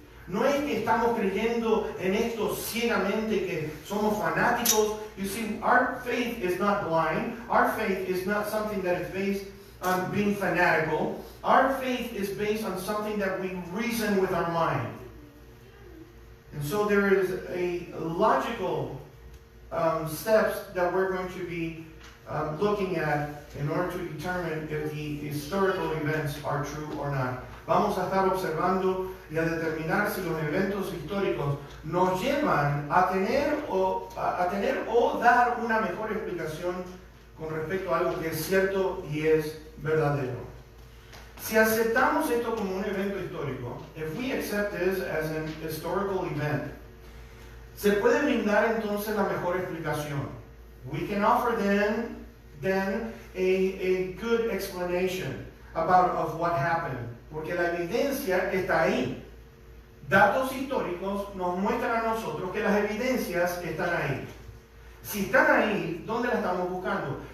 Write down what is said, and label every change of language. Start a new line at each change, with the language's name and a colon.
Spanish: No es que estamos creyendo en esto ciegamente, que somos fanáticos.
English: You see, our faith is not blind. Our faith is not something that is based on being fanatical. Our faith is based on something that we reason with our mind. And so there is a logical steps that we're going to be looking at in order to determine if the historical events are true or not.
Spanish: Vamos a estar observando y a determinar si los eventos históricos nos llevan a tener o dar una mejor explicación con respecto a algo que es cierto y es verdadero. Si aceptamos esto como un evento histórico,
English: if we accept this as an historical event,
Spanish: se puede brindar entonces la mejor explicación.
English: We can offer then a good explanation of what happened.
Spanish: Porque la evidencia está ahí. Datos históricos nos muestran a nosotros que las evidencias están ahí. Si están ahí, ¿dónde las estamos buscando?